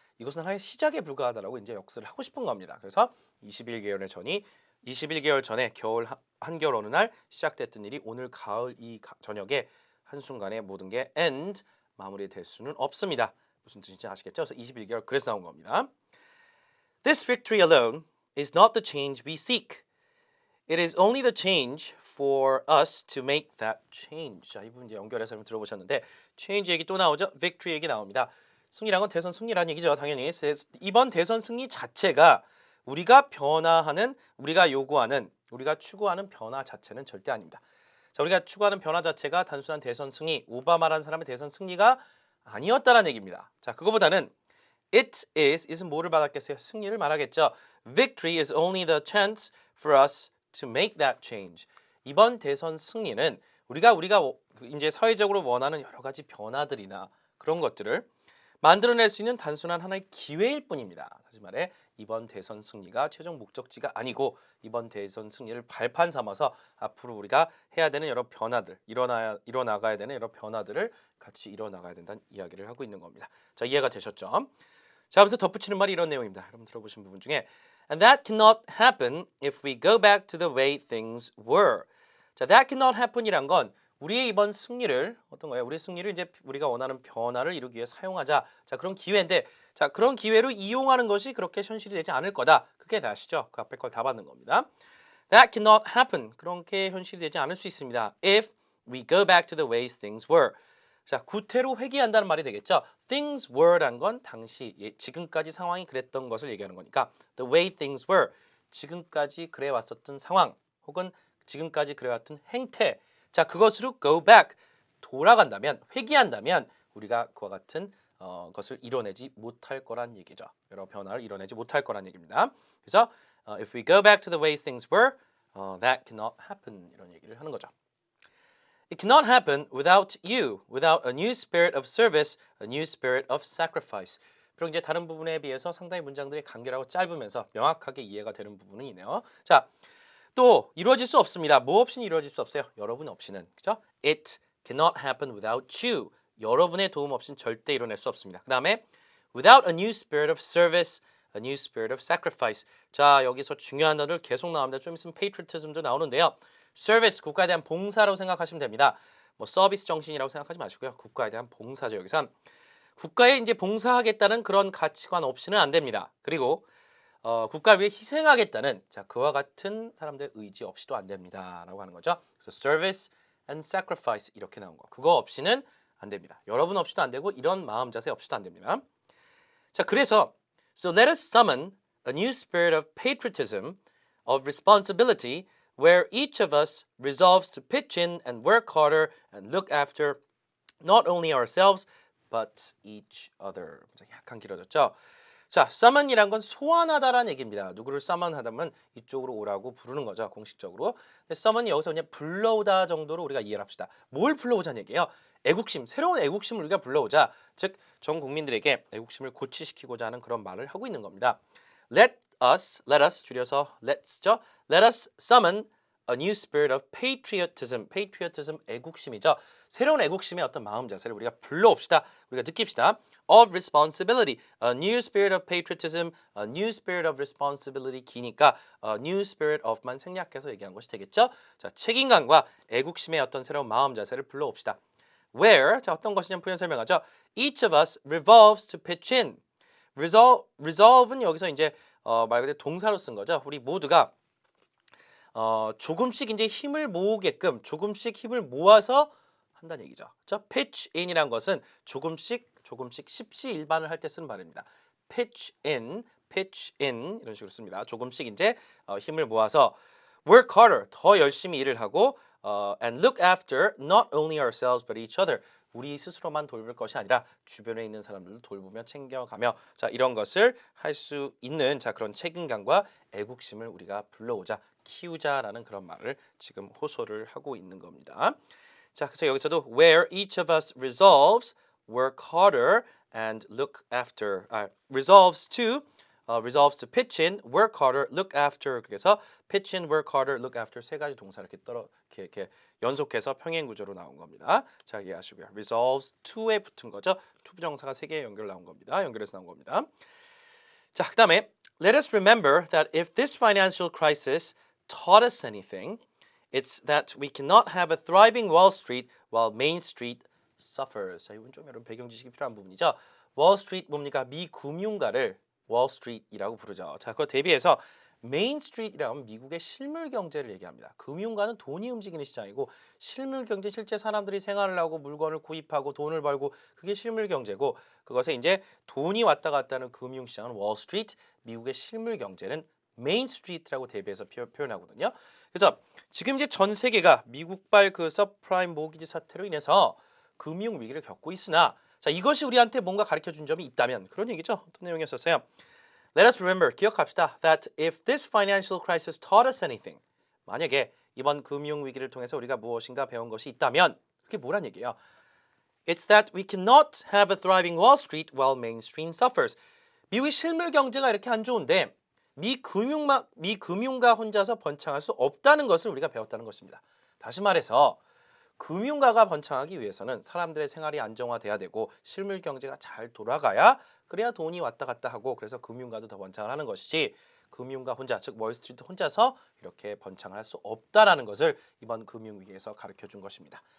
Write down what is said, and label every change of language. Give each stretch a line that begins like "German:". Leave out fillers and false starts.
Korean: 이것은 하나의 시작에 불과하다라고 이제 역설을 하고 싶은 겁니다. 그래서 21개월 전에 겨울 한겨울 어느 날 시작됐던 일이 오늘 가을 이 저녁에 한순간에 모든 게 end 마무리될 수는 없습니다. 무슨 뜻인지 아시겠죠? 그래서 21개월 그래서 나온 겁니다.
English: This victory alone is not the change we seek. It is only the change for us to make that change.
Korean: 자, 이 부분 이제 연결해서 한번 들어보셨는데 change 얘기 또 나오죠. victory 얘기 나옵니다. 승리란 건 대선 승리라는 얘기죠. 당연히 이번 대선 승리 자체가 우리가 변화하는, 우리가 요구하는, 우리가 추구하는 변화 자체는 절대 아닙니다. 자, 우리가 추구하는 변화 자체가 단순한 대선 승리, 오바마라는 사람의 대선 승리가 아니었다는 얘기입니다. 자, 그거보다는
English: it is
Korean: 은 뭐를 말하겠어요? 승리를 말하겠죠.
English: Victory is only the chance for us to make that change.
Korean: 이번 대선 승리는 우리가 이제 사회적으로 원하는 여러 가지 변화들이나 그런 것들을 만들어낼 수 있는 단순한 하나의 기회일 뿐입니다. 다시 말해 이번 대선 승리가 최종 목적지가 아니고 이번 대선 승리를 발판 삼아서 앞으로 우리가 해야 되는 여러 변화들, 일어나가야 되는 여러 변화들을 같이 일어나가야 된다는 이야기를 하고 있는 겁니다. 자, 이해가 되셨죠? 자, 그래서 덧붙이는 말이 이런 내용입니다. 여러분 들어보신 부분 중에
English: And that cannot happen if we go back to the way things were.
Korean: 자,
English: that cannot happen
Korean: 이란 건 우리의 이번 승리를 어떤 거예요? 우리의 승리를 이제 우리가 원하는 변화를 이루기 위해 사용하자. 자, 그런 기회인데, 자, 그런 기회로 이용하는 것이 그렇게 현실이 되지 않을 거다. 그게 다시죠. 그 앞에 걸 다 받는 겁니다.
English: That cannot happen.
Korean: 그렇게 현실이 되지 않을 수 있습니다.
English: If we go back to the ways things were.
Korean: 자, 구태로 회귀한다는 말이 되겠죠.
English: Things were
Korean: 란 건 당시, 지금까지 상황이 그랬던 것을 얘기하는 거니까
English: the way things were.
Korean: 지금까지 그래왔었던 상황 혹은 지금까지 그래왔던 행태. 자, 그것으로
English: go back,
Korean: 돌아간다면, 회귀한다면 우리가 그와 같은 것을 이뤄내지 못할 거란 얘기죠. 여러 변화를 이뤄내지 못할 거란 얘기입니다. 그래서
English: if we go back to the way things were, that cannot happen
Korean: 이런 얘기를 하는 거죠.
English: It cannot happen without you, without a new spirit of service, a new spirit of sacrifice.
Korean: 그리고 이제 다른 부분에 비해서 상당히 문장들이 간결하고 짧으면서 명확하게 이해가 되는 부분이 있네요. 자, 또 이루어질 수 없습니다. 뭐 없이는 이루어질 수 없어요. 여러분 없이는. 그죠?
English: It cannot happen without you.
Korean: 여러분의 도움 없이는 절대 이뤄낼 수 없습니다. 그 다음에
English: without a new spirit of service, a new spirit of sacrifice.
Korean: 자, 여기서 중요한 단어들 계속 나옵니다. 좀 있으면 patriotism도 나오는데요. service, 국가에 대한 봉사라고 생각하시면 됩니다. 뭐 서비스 정신이라고 생각하지 마시고요. 국가에 대한 봉사죠. 여기선 국가에 이제 봉사하겠다는 그런 가치관 없이는 안 됩니다. 그리고 국가를 위해 희생하겠다는 자, 그와 같은 사람들의 의지 없이도 안 됩니다라고 하는 거죠. 그래서
English: service and sacrifice
Korean: 이렇게 나온 거. 그거 없이는 안 됩니다. 여러분 없이도 안 되고 이런 마음 자세 없이도 안 됩니다. 자, 그래서
English: so let us summon a new spirit of patriotism, of responsibility, where each of us resolves to pitch in and work harder and look after not only ourselves but each other.
Korean: 약간 길어졌죠? 자, summon이란 건 소환하다라는 얘기입니다. 누구를 summon하다면 이쪽으로 오라고 부르는 거죠, 공식적으로. 근데 summon이 여기서 그냥 불러오다 정도로 우리가 이해를 합시다. 뭘 불러오자는 얘기예요? 애국심, 새로운 애국심을 우리가 불러오자. 즉, 전 국민들에게 애국심을 고취시키고자 하는 그런 말을 하고 있는 겁니다.
English: Let us
Korean: 줄여서 let's죠.
English: Let us summon a new spirit of patriotism.
Korean: patriotism, 애국심이죠. 새로운 애국심의 어떤 마음 자세를 우리가 불러옵시다. 우리가 느낍시다.
English: Of responsibility. A new spirit of patriotism, a new spirit of responsibility
Korean: 기니까
English: a new spirit of만
Korean: 생략해서 얘기한 것이 되겠죠. 자, 책임감과 애국심의 어떤 새로운 마음 자세를 불러옵시다. Where, 자, 어떤 것이냐면 부연 설명하죠.
English: Each of us revolves to pitch in.
Korean: resolve는 여기서 이제 말 그대로 동사로 쓴 거죠. 우리 모두가 조금씩 이제 힘을 모으게끔 조금씩 힘을 모아서 한다는 얘기죠. 그렇죠? pitch in이란 것은 조금씩 십시일반을 할 때 쓰는 말입니다.
English: pitch in
Korean: 이런 식으로 씁니다. 조금씩 이제 힘을 모아서
English: work harder,
Korean: 더 열심히 일을 하고
English: and look after not only ourselves but each other.
Korean: 우리 스스로만 돌볼 것이 아니라 주변에 있는 사람들도 돌보며 챙겨가며 자 이런 것을 할 수 있는 자 그런 책임감과 애국심을 우리가 불러오자 키우자라는 그런 말을 지금 호소를 하고 있는 겁니다. 자 그래서 여기서도
English: where each of us resolves work harder and look after resolves to pitch in, work harder, look after
Korean: 그래서
English: pitch in, work harder, look after
Korean: 세 가지 동사 이렇게 연속해서 평행 구조로 나온 겁니다. 자 이해하시고요.
English: resolves to
Korean: 에 붙은 거죠. to 부정사가 세 개 연결 나온 겁니다. 연결해서 나온 겁니다. 자 그다음에
English: let us remember that if this financial crisis taught us anything, it's that we cannot have a thriving Wall Street while Main Street suffers.
Korean: 자 이건 좀 여러분 배경 지식이 필요한 부분이죠. 월스트리트 뭡니까? 미금융가를 월스트리트이라고 부르죠. 자, 그거 대비해서 메인 스트리트라고 하면 미국의 실물 경제를 얘기합니다. 금융가는 돈이 움직이는 시장이고 실물 경제 실제 사람들이 생활을 하고 물건을 구입하고 돈을 벌고 그게 실물 경제고 그것에 이제 돈이 왔다 갔다 하는 금융 시장은 월스트리트, 미국의 실물 경제는 메인 스트리트라고 대비해서 표현하거든요. 그래서 지금 이제 전 세계가 미국발 그 서프라임 모기지 사태로 인해서 금융 위기를 겪고 있으나 자 이것이 우리한테 뭔가 가르쳐 준 점이 있다면 그런 얘기죠. 어떤 내용이었었어요?
English: Let us remember,
Korean: 기억합시다.
English: That if this financial crisis taught us anything,
Korean: 만약에 이번 금융 위기를 통해서 우리가 무엇인가 배운 것이 있다면 그게 뭐란 얘기예요?
English: It's that we cannot have a thriving Wall Street while Main Street suffers.
Korean: 미국의 실물 경제가 이렇게 안 좋은데 미 금융가 혼자서 번창할 수 없다는 것을 우리가 배웠다는 것입니다. 다시 말해서 금융가가 번창하기 위해서는 사람들의 생활이 안정화돼야 되고 실물 경제가 잘 돌아가야 그래야 돈이 왔다 갔다 하고 그래서 금융가도 더 번창을 하는 것이지 금융가 혼자 즉 월스트리트 혼자서 이렇게 번창을 할 수 없다라는 것을 이번 금융위기에서 가르쳐 준 것입니다.